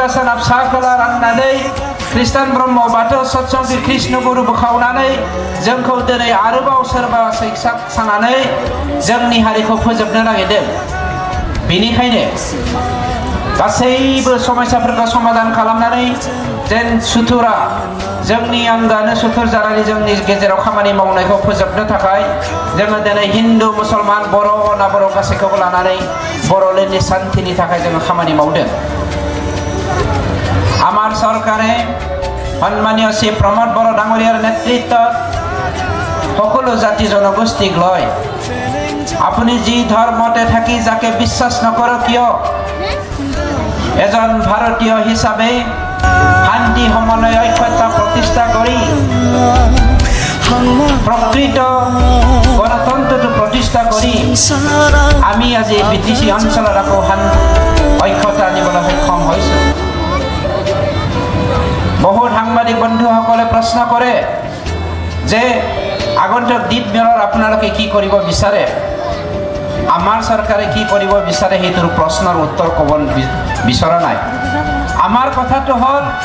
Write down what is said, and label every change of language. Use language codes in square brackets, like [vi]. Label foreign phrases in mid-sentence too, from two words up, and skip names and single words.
[brx] सोनाब सा खोला राननानै ख्रिस्टान ब्रह्म बाथौ सत्संगी कृष्ण गुरु बोखावनानै जोंखौ दिनै आरोबाव सोरबा सैक्सा सानानै जोंनि हारिखौ फोजोबनो नागिरदों बेनिखायनो गासैबो समस्याफोरखौ समाधान खालामनानै जेन सुथुरा जोंनि आंगानो सुथुर जानानै जोंनि गेजेराव खामानि मावनायखौ फोजोबनो थाखाय जोङो दिनै हिन्दु मुसलमान बर' ना बर' गासैखौबो लानानै बर'लेण्डनि शान्तिनि थाखाय जोङो खामानि मावदों [as] আমার সরকারে সম্মানীয় শ্রী প্রমোদ বড় ডাঙরিয়ার নেতৃত্বত সকলো জাতি জনগোষ্ঠীক লয় আপুনি যি ধর্মতে থাকি যাকে বিশ্বাস নকৰ কিয় এজন ভারতীয় হিসাবে শান্তি সমন্বয় ঐক্যতা প্রতিষ্ঠা কৰি প্রকৃত গণতন্ত্রটো প্রতিষ্ঠা কৰি আমি আজি বিটিসি অঞ্চলত আকৌ ঐক্যতা আনিবলৈ সক্ষম হৈছোঁ বহুত সাংবাদিক বন্ধুসকলে প্ৰশ্ন কৰে যে আগন্তুক দ্বীপ মেলৰ আপোনালোকে কি কৰিব বিচাৰে আমাৰ চৰকাৰে কি কৰিব বিচাৰে হেতুৰ প্ৰশ্নৰ উত্তৰ ক'ব বিচৰা নাই আমাৰ কথাটো হ'ল